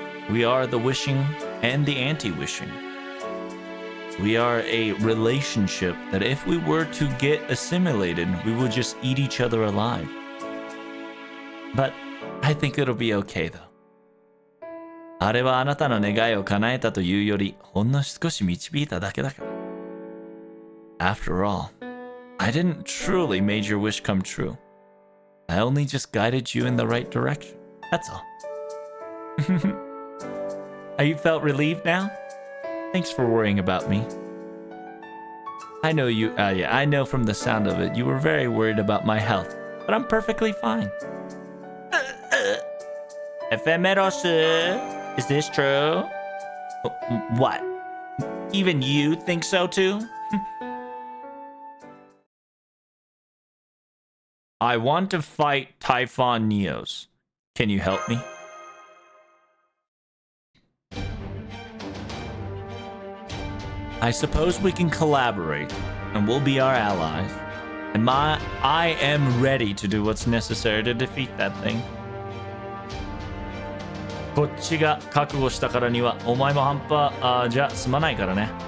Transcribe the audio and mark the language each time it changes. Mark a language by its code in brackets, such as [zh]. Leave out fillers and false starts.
[en] We are the wishing and the anti-wishing. We are a relationship that if we were to get assimilated, we would just eat each other alive. But I think it'll be okay though. [ja] あれはあなたの願いを叶えたというより、ほんの少し導いただけだから。 [en] After all, I didn't truly make your wish come true. I only just guided you in the right direction. That's all. Are you felt relieved now? Thanks for worrying about me. I know you, I know from the sound of it, you were very worried about my health, but I'm perfectly fine. Ephemeros, is this true? What? Even you think so too? I want to fight Typhon Neos. Can you help me? I suppose we can collaborate, and we'll be our allies. And I am ready to do what's necessary to defeat that thing. [ja] こっちが覚悟したからにはお前も半端じゃ済まないからね。